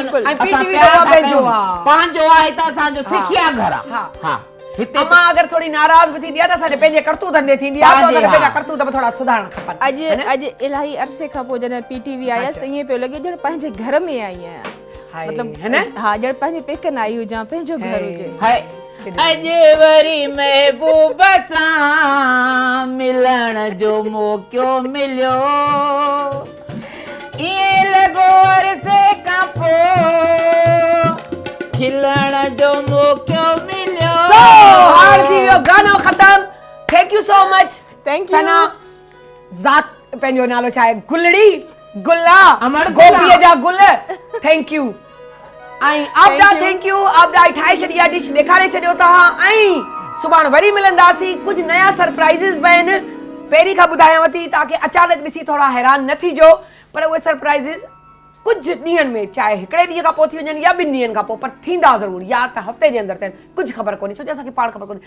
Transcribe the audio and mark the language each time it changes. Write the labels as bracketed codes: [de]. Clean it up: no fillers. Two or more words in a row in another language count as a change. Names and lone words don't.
[sd] बिल्कुलु। ऐं असां PTV प्यार जो सां पंहिंजो कयूं। आहे। पंहिंजो आहे त असांजो सिखिया घर आहे हा। हा हिते अम्मा अगरि थोरी नाराज़ बि थींदी आहे त असांजे पंहिंजे करतूतनि ते थींदी आहे त पंहिंजे, असांखे पंहिंजा हा। करतूत बि थोरा सुधारणु खपनि अॼु इलाही अरसे खां पोइ जॾहिं पीटीवी आयसि त ईअं पियो लॻे ॼण पंहिंजे घर में आई आहियां मतलब [hi] है ना? [sd] हाँ जड़ पंहिंजे पेकनि आई हुजां पंहिंजो घर हुजे। हाय अॼु वरी महबूब सां मिलण जो मौक़ो मिलियो ईअं लॻो अरसे खां पोइ खिलण जो मौक़ो मिलियो। हार थी वियो गानो ख़तम। [en] thank you so much. Thank you। [sd] सना ज़ात पंहिंजो नालो छा आहे? गुलड़ी गुला अमर गुला। गोपीअ जा गुल। [en] thank you. [sd] ऐं आपदा [en] thank you. [sd] आपदा ठाहे छॾी आहे डिश ॾेखारे छॾियो तव्हां। ऐं सुभाणे वरी मिलंदासीं। कुझु नया सरप्राइज़िस बि आहिनि। पहिरीं खां ॿुधायांव थी ताकि अचानक ॾिसी थोरा हैरान न थीजो, पर उहे सरप्राइज़िस कुछ ॾींहंनि में, चाहे हिकिड़े ॾींहं खां पोइ थी वञनि या 2 ॾींहंनि खां पोइ, पर थींदा ज़रूरु, या त हफ़्ते जे अंदरि थियनि, कुझु ख़बर कोन्हे, छो जो असांखे पाण ख़बर कोन्हे।